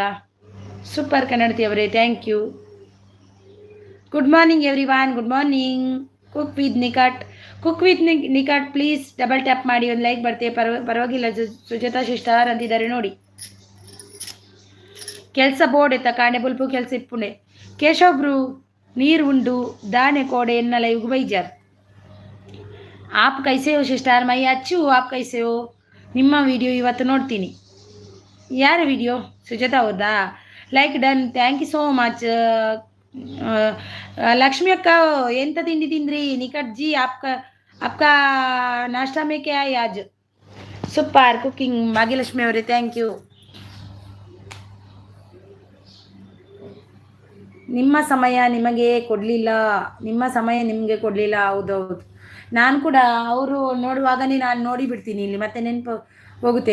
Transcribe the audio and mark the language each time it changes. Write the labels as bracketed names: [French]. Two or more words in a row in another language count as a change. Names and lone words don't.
[English] super Kannadathi avare, thank you. good morning everyone, good morning. [Kannada] ಕುಕ್ ವಿತ್ ನಿಕಟ್ [English] please double tap [Kannada] ಮಾಡಿ ಒಂದು ಲೈಕ್ ಬರ್ತೇ. ಪರವಾಗಿಲ್ಲ ಸುಜಾತಾ ಸಿಸ್ಟರ್ ಅಂತಿದ್ದಾರೆ ನೋಡಿ. [Tulu] ಕೆಲಸ ಬೋಡೆತ್ತ ಕಾಂಡೆ ಬುಲ್ಪು ಕೆಲಸ ಇಪ್ಪುಂಡೆ. ಕೇಶವ್ ಬ್ರೂ ನೀರು ಉಂಡು ದಾನೆ ಕೋಡೆ ಎನ್ನ ಲೈವ್ಗೆ ಬೈಜಾರ್. [Hindi] आप कैसे हो सिस्टर, मैं अच्चु आप कैसे हो. [Kannada] ನಿಮ್ಮ ವಿಡಿಯೋ ಇವತ್ತು ನೋಡ್ತೀನಿ. ಯಾರ ವಿಡಿಯೋ? ಸುಜಾತಾ ಅವ್ರದಾ? [English] like done, thank you so much. [Kannada] ಲಕ್ಷ್ಮಿ ಅಕ್ಕ ಎಂತ ತಿಂಡಿ ತಿಂದ್ರಿ? [Hindi] ನಿಕಟ್ ಜಿ आपका नाश्ता में क्या है आज? [English] super cooking [Kannada] ಭಾಗ್ಯಲಕ್ಷ್ಮಿ ಅವರೇ, [English] thank you. [Kannada] ನಿಮ್ಮ ಸಮಯ ನಿಮಗೆ ಕೊಡಲಿಲ್ಲ. ಹೌದೌದು, ನಾನು ಕೂಡ ಅವರು ನೋಡುವಾಗನೇ ನಾನು ನೋಡಿ ಬಿಡ್ತೀನಿ, ಇಲ್ಲಿ ಮತ್ತೆ ನೆನಪು ಹೋಗುತ್ತೆ.